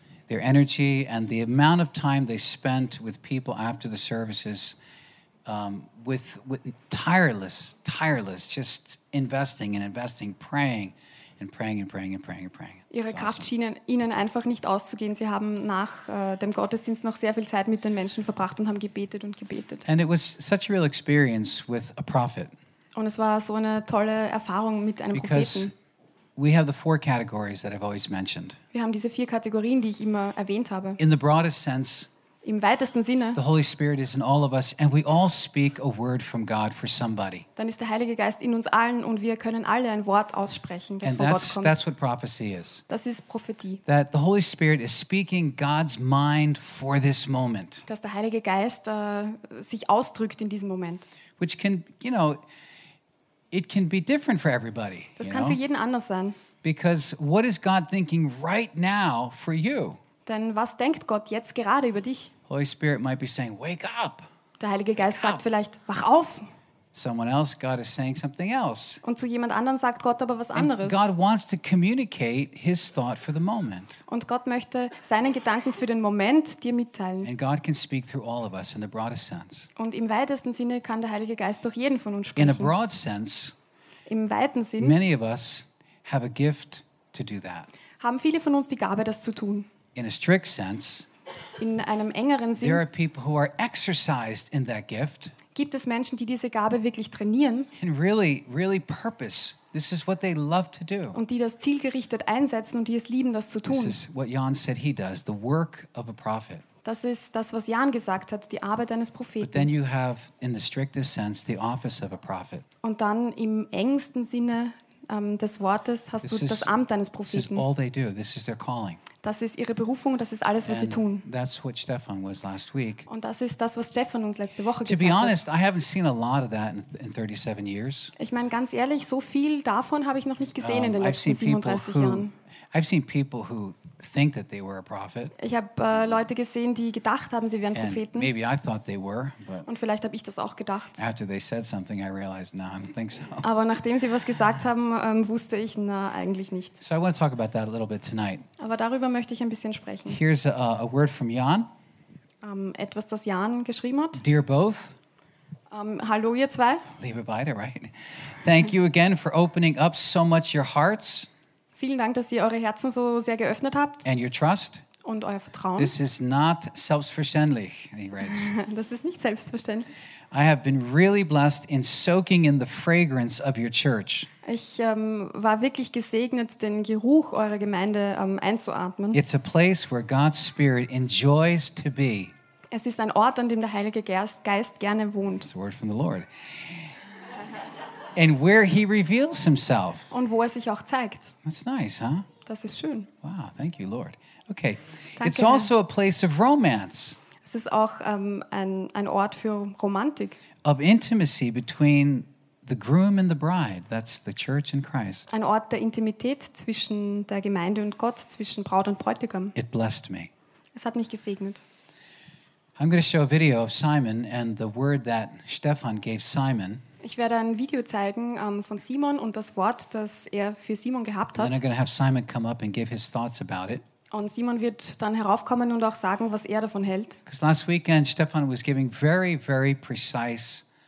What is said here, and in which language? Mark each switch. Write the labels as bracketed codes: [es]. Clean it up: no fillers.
[en] Their energy and the amount of time they spent with people after the services, with tireless, just investing, praying. And praying and praying and praying and praying. [de] Ihre Kraft schien ihnen einfach nicht auszugehen. Sie haben nach dem Gottesdienst noch sehr viel Zeit mit den Menschen verbracht und haben gebetet und gebetet. [en] And it was such a real experience with a prophet. [de] Und es war so eine tolle Erfahrung mit einem Propheten. [en] Because we have the four categories that I've always mentioned. [de] Wir haben diese vier Kategorien, die ich immer erwähnt habe. [en] In the broadest sense, [de] im weitesten Sinne, [en] the Holy Spirit is in all of us and we all speak a word from God for somebody. [de] Dann ist der Heilige Geist in uns allen und wir können alle ein Wort aussprechen, das [en] and [de] von Gott kommt. [en] That's what prophecy is. [de] Das ist Prophetie. [en] That the Holy Spirit is speaking God's mind for this moment. [de] Dass der Heilige Geist sich ausdrückt in diesem Moment. [en] Which can, you know, it can be different for everybody. [de] Das kann für jeden anders sein. [en] Because what is God thinking right now for you? [de] Denn was denkt Gott jetzt gerade über dich? [en] Holy Spirit might be saying, wake up. [de] Der Heilige Geist sagt vielleicht, wach auf. [en] Someone else, God is saying something else. [de] Und zu jemand anderem sagt Gott aber was anderes. [en] And God wants to communicate his thought for the moment. [de] Und Gott möchte seinen Gedanken für den Moment dir mitteilen. [en] And God can speak through all of us in the broadest sense. [de] Und im weitesten Sinne kann der Heilige Geist durch jeden von uns sprechen. [en] In a broad sense, [de] im weiten Sinn, [en] many of us have a gift to do that. [de] Haben viele von uns die Gabe, das zu tun. [en] In a strict sense, [de] in einem engeren Sinn, [en] there are people who are exercised in that gift. [de] Gibt es Menschen, die diese Gabe wirklich trainieren? [en] And really, really purpose. This is what they love to do. [de] Und die das zielgerichtet einsetzen und die es lieben, das zu tun. [en] This is what Jan said he does, the work of a prophet. [de] Das ist das, was Jan gesagt hat, die Arbeit eines Propheten. [en] But then you have, in the strictest sense, the office of a prophet. [de] Und dann im engsten Sinne des Wortes hast du das Amt eines Propheten. [en] This is all they do. This is their calling. [de] Das ist ihre Berufung, das ist alles, was [en] and [de] sie tun. [en] That's what Stefan was last week. [de] Und das ist das, was Stefan uns letzte Woche [en] to [de] gesagt [en] honest, [de] hat. [en] I haven't seen a lot of that in 37 years. [de] Ich meine, ganz ehrlich, so viel davon habe ich noch nicht gesehen in den [en] I've [de] letzten 37 [en] who, [de] Jahren. [en] I've seen people who think that they were a prophet. [de] Ich habe Leute gesehen, die gedacht haben, sie wären [en] and [de] Propheten. [en] Maybe I thought they were, but [de] und vielleicht habe ich das auch gedacht. [en] After they said something, I realized, no, I don't think so. [de] Aber nachdem sie was gesagt haben, wusste ich, na, eigentlich nicht. [en] So I want to talk about that a little bit tonight. [de] Aber darüber möchte ich ein bisschen sprechen. [en] Here's a word from Jan. [de] Etwas, das Jan geschrieben hat. [en] Dear both. [de] Hallo ihr zwei. Liebe beide, [en] right? Thank you again for opening up so much your hearts. [de] Vielen Dank, dass ihr eure Herzen so sehr geöffnet habt. [en] And your trust. [de] Und euer Vertrauen. [en] This is not selbstverständlich, he writes. [de] Das ist nicht selbstverständlich. [en] I have been really blessed in soaking in the fragrance of your church. [de] Ich war wirklich gesegnet, den Geruch eurer Gemeinde einzuatmen. [en] It's a place where God's Spirit enjoys to be. [de] Es ist ein Ort, an dem der Heilige Geist gerne wohnt. [en] It's a word from the Lord. And where he reveals himself. [de] Und wo er sich auch zeigt. [en] That's nice, huh? [de] Das ist schön. [en] Wow, thank you, Lord. Okay. [de] Danke, [en] it's also [de] Herr. [en] A place of romance. [de] Es ist auch ein Ort für Romantik. [en] Of intimacy between the groom and the bride, that's the church in Christ. [de] Ein Ort der Intimität zwischen der Gemeinde und Gott, zwischen Braut und Bräutigam. [en] It blessed me. [de] Es hat mich gesegnet. [en] I'm going to show a video of Simon and the word that Stefan gave Simon. [de] Ich werde ein Video zeigen von Simon und das Wort, das er für Simon gehabt hat. [en] And then I'm going to have Simon come up and give his thoughts about it. [de] Und Simon wird dann heraufkommen und auch sagen, was er davon hält. [en] Because last weekend Stefan was giving very, very precise